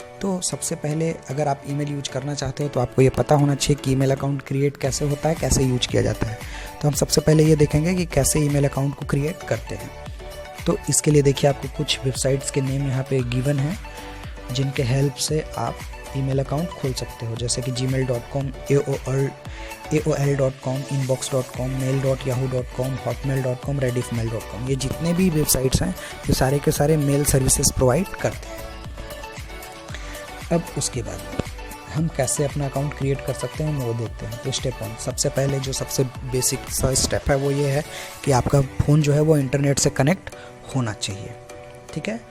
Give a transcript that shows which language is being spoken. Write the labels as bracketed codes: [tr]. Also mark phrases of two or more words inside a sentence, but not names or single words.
[hi] तो सबसे पहले अगर आप ईमेल यूज करना चाहते हो तो आपको ये पता होना चाहिए कि [en] email account [hi] क्रिएट कैसे होता है, कैसे यूज किया जाता है। तो हम सबसे पहले ये देखेंगे कि कैसे [en] email account [hi] को क्रिएट करते हैं। तो इसके लिए देखिए आपको कुछ वेबसाइट्स के नेम यहाँ पे गिवन है, जिनके हेल्प से आप [en] email account [hi] खोल सकते हो, जैसे कि gmail.com, AOL.com, inbox.com, mail.yahoo.com, hotmail.com, rediffmail.com। ये जितने भी वेबसाइट्स हैं ये सारे के सारे [en] mail services provide [hi] करते हैं। अब उसके बाद हम कैसे अपना अकाउंट क्रिएट कर सकते हैं वो देखते हैं। तो स्टेप 1, सबसे पहले जो सबसे बेसिक सा स्टेप है वो ये है कि आपका फ़ोन जो है वो इंटरनेट से कनेक्ट होना चाहिए, ठीक है।